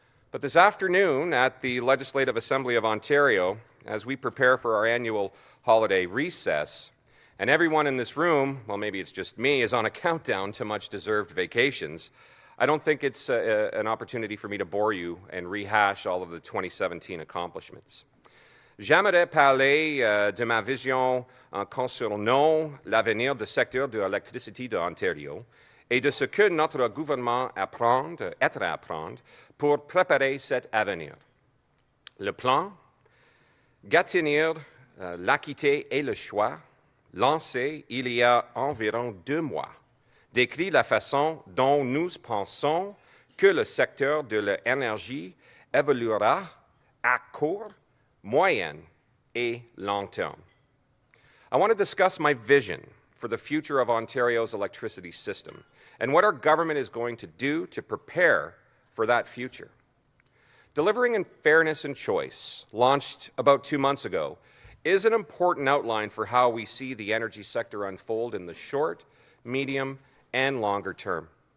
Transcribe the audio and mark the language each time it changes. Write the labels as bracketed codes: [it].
[en] But this afternoon at the Legislative Assembly of Ontario, as we prepare for our annual holiday recess, and everyone in this room, well, maybe it's just me, is on a countdown to much-deserved vacations, I don't think it's an opportunity for me to bore you and rehash all of the 2017 accomplishments. [fr] J'aimerais parler de ma vision concernant l'avenir du secteur de l'électricité de Ontario et de ce que notre gouvernement est à prendre pour préparer cet avenir. Le plan, Gatineau, l'équité et le choix, lancé il y a environ 2 mois, décrit la façon dont nous pensons que le secteur de l'énergie évoluera à court, moyen, et long term. [en] I want to discuss my vision for the future of Ontario's electricity system and what our government is going to do to prepare for that future. Delivering in Fairness and Choice, launched about 2 months ago, is an important outline for how we see the energy sector unfold in the short, medium, and longer term.